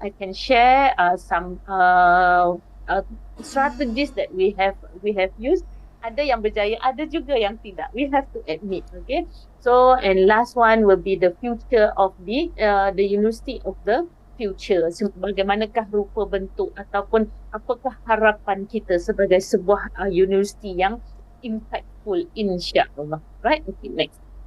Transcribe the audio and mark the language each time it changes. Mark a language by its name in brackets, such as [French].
[English] I can share some strategies that we have used. [Malay] Ada yang berjaya, ada juga yang tidak. [English] We have to admit, okay? So, and last one will be the future of the university of the future. [Malay] So, bagaimanakah rupa bentuk ataupun apakah harapan kita sebagai sebuah universiti yang impactful, insya-Allah. [English] Right? Okay, next.